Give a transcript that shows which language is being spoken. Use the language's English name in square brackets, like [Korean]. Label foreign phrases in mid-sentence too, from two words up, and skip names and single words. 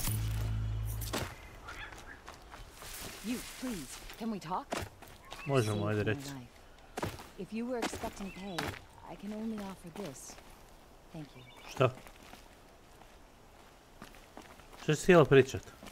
[English] You, please, can we talk? [Bosnian] Možemo, ajde reći. [English] If you were expecting pay, I can only offer this. Thank you. [Bosnian] Šta? Što si htjela pričat?